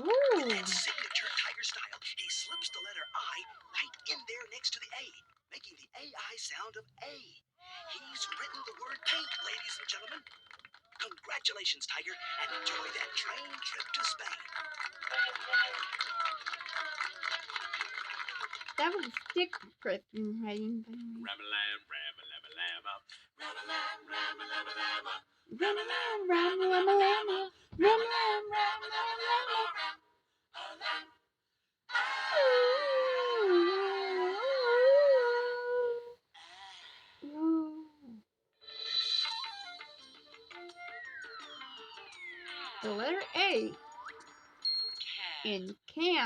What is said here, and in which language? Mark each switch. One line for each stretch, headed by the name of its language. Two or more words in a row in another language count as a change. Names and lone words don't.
English: With that signature tiger style, he slips the letter I right in there next to the A, making the AI sound of A. He's written the word paint, ladies and gentlemen. Congratulations, Tiger, and enjoy that train trip to Spain. That was a stick person writing, by the way. Ram-a-lam, ram-a-lam-a-lam-a. Ram-a-lam, ram-a-lam-a-lam-a. Ram-a-lam, ram-a-lam-a-lam-a. Ram-a-lam, ram-a-lam-a-lam-a. Ooh. The letter A in can.